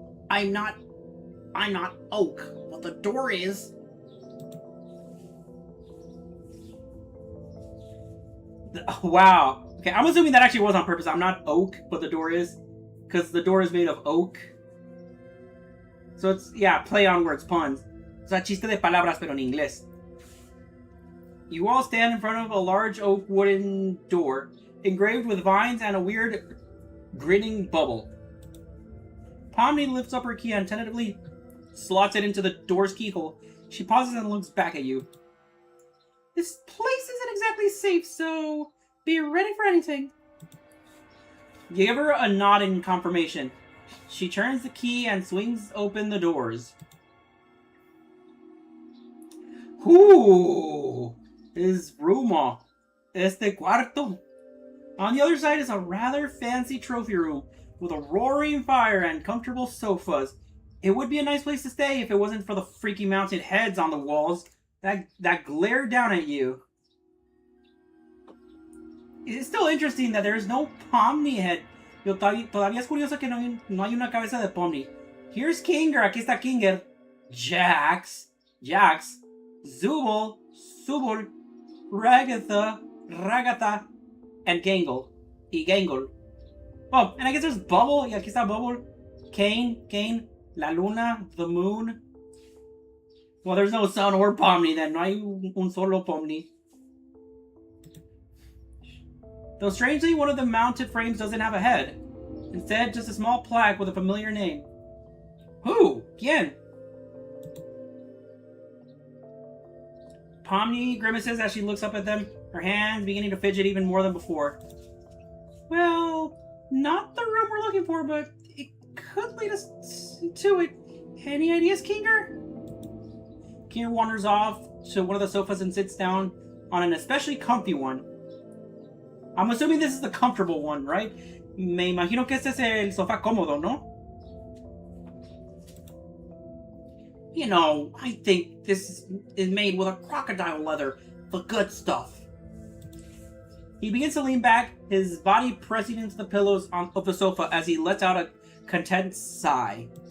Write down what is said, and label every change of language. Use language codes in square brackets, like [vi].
[en] I'm not Oak, but the door is. Wow. Okay, I'm assuming that actually was on purpose. I'm not Oak, but the door is. Because the door is made of oak. So it's, yeah, play on words, puns. [es] O sea, chiste de palabras, pero en inglés. [en] You all stand in front of a large oak wooden door, engraved with vines and a weird grinning bubble. Pomni lifts up her key and tentatively slots it into the door's keyhole. She pauses and looks back at you. This place isn't exactly safe, so be ready for anything. You give her a nod in confirmation. She turns the key and swings open the doors. Ooh, is room, [es] este cuarto. [en] On the other side is a rather fancy trophy room with a roaring fire and comfortable sofas. It would be a nice place to stay if it wasn't for the freaky mounted heads on the walls that glare down at you. It's still interesting that there is no Pomni head. [es] Todavía es curioso que no hay una cabeza de Pomni. [en] Here's Kinger, [es] aquí está Kinger. [en] Jax, Zubul, Ragatha, and Gangle. Oh, and I guess there's Bubble. [es] Y aquí está Bubble. [en] Kane, La Luna, the Moon. Well, there's no sun or Pomni then. [es] No hay un solo Pomni. [en] Though strangely, one of the mounted frames doesn't have a head. Instead, just a small plaque with a familiar name. Who? [es] ¿Quién? [en] Pomni grimaces as she looks up at them, her hands beginning to fidget even more than before. Well, not the room we're looking for, but it could lead us to it. Any ideas, Kinger? Kier wanders off to one of the sofas and sits down on an especially comfy one. I'm assuming this is the comfortable one, right? [es] Me imagino que este es el sofá cómodo, ¿no? [en] You know, I think this is made with a crocodile leather, the good stuff. He begins to lean back, his body pressing into the pillows of the sofa as he lets out a content sigh.